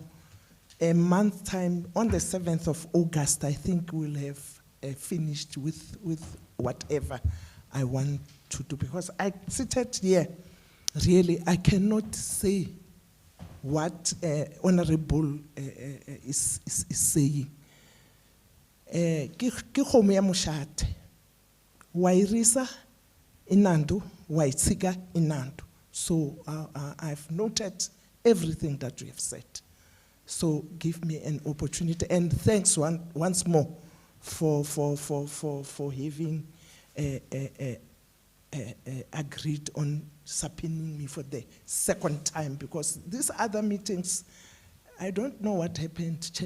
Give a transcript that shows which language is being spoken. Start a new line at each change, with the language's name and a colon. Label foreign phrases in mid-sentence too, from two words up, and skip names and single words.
English: A month time, on the 7th of August, I think we'll have finished with whatever I want to do. Because I seated here, really, I cannot say what Honorable is saying.
Tswana: Ke kgomo ya moshate, wa irisa inando, wa itshika inando.
English: So I've noted everything that you have said. So give me an opportunity, and thanks once more for having agreed on subpoenaing me for the second time, because these other meetings, I don't know what happened, Chair.